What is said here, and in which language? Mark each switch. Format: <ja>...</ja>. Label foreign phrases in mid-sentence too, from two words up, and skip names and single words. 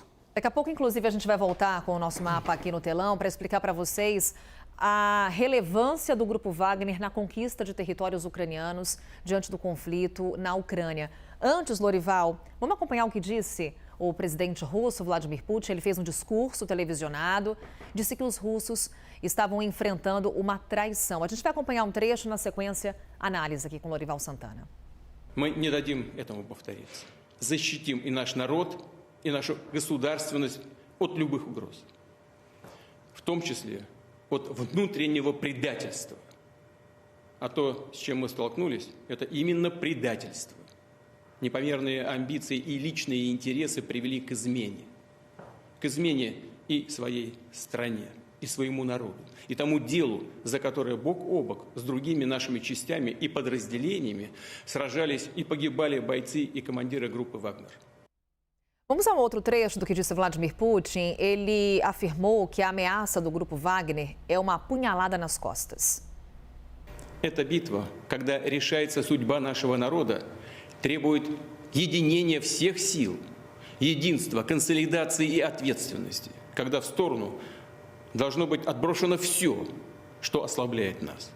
<pt>Daqui a pouco, inclusive, a gente vai voltar com o nosso mapa aqui no telão para explicar para vocês a relevância do grupo Wagner na conquista de territórios ucranianos diante do conflito na Ucrânia. Antes, Lorival, vamos acompanhar o que disse o presidente russo, Vladimir Putin. Ele fez um discurso televisionado, disse que os russos estavam enfrentando uma traição. A gente vai acompanhar um trecho, na sequência, análise aqui com Lorival Santana.</pt> <ru>Мы не дадим этому повториться. Защитим и наш народ, и нашу государственность от любых угроз. В том числе от внутреннего предательства. А то, с чем мы столкнулись, это именно предательство. Непомерные амбиции и личные интересы привели к измене. К измене и своей стране, и своему народу, и тому делу, за которое бок о бок с другими нашими частями и подразделениями сражались и погибали бойцы и командиры группы «Вагнер».</ru> <pt>Vamos a um outro trecho do que disse Vladimir Putin. Ele afirmou que a ameaça do grupo Wagner é uma apunhalada nas costas.</pt> <ru>Эта битва, когда решается судьба нашего народа, требует единения всех сил, единства, консолидации и ответственности, когда в сторону должно быть отброшено все, что ослабляет нас.</ru>